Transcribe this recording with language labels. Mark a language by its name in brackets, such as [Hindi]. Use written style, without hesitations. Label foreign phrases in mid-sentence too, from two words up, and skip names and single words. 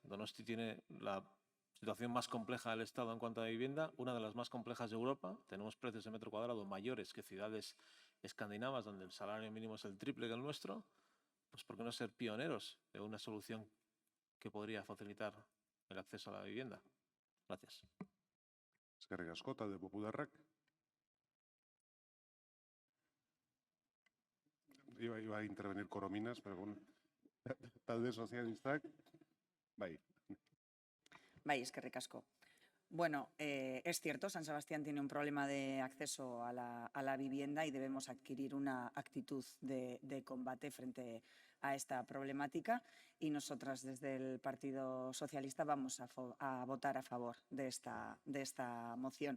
[Spanish] Donosti tiene la situación más compleja del Estado en cuanto a vivienda, una de las más complejas de Europa. Tenemos precios de metro cuadrado mayores que ciudades escandinavas, donde el salario mínimo es el triple que el nuestro. Pues ¿por qué no ser pioneros de una solución que podría facilitar el acceso a la vivienda? Gracias. [Basque] Eskerrik asko, talde popularrak. [Spanish] Iba a intervenir Corominas, pero bueno, [Basque] talde sozialistak, bai. Bai, eskerrik asko. [Spanish] Bueno, es cierto, San Sebastián tiene un problema de acceso a la vivienda y debemos adquirir una actitud de combate frente a esta problemática, y nosotras desde el Partido Socialista vamos a votar a favor de esta moción.